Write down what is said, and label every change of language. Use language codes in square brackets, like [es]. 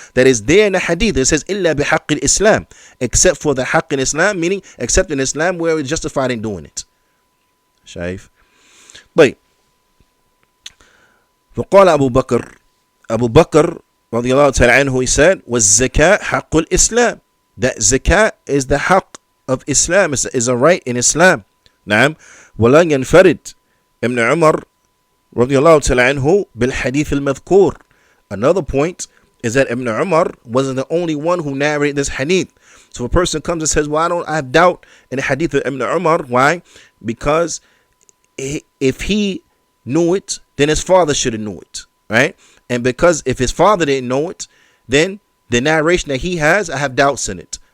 [en] That is there in the hadith. It says, [ar] إِلَّا بِحَقِّ الْإِسْلَامِ, [en] except for the haqq in Islam, meaning except in Islam where it's justified in doing it. Shaif. But [ar] فقال [en] Abu Bakr [ar] رضي الله تعالى عنه, [en] he said, [ar] وَالزَّكَاء حَقُّ الْإِسْلَامِ, [en] that zakat is the haqq of Islam, is a right in Islam. [ar] وَلَا ينفرد Ibn Umar رضي الله تعالى عنه بالحديث المذكور. [en] Another point is that Ibn Umar wasn't the only one who narrated this hadith. So if a person comes and says, well, I have doubt in the hadith of Ibn Umar. Why? Because if he knew it, then his father should have knew it, right? And because if his father didn't know it, then the narration that he has, I have doubts in it.